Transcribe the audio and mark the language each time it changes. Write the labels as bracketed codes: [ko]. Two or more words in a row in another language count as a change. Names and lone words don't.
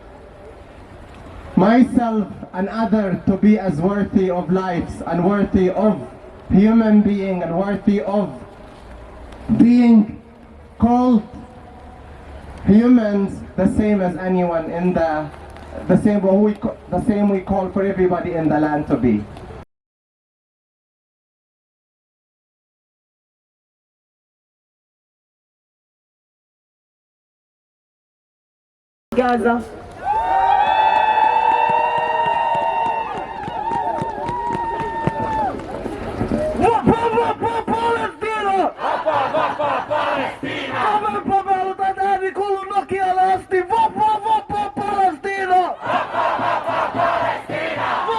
[en] myself and others to be as worthy of lives and worthy of human being and worthy of being called humans the same as anyone in the same we call for everybody in the land to be. Gaza. [fi] Palestina! Palestina! Palestina! Ääni kuuluu Nokialle asti. Palestina! Palestina!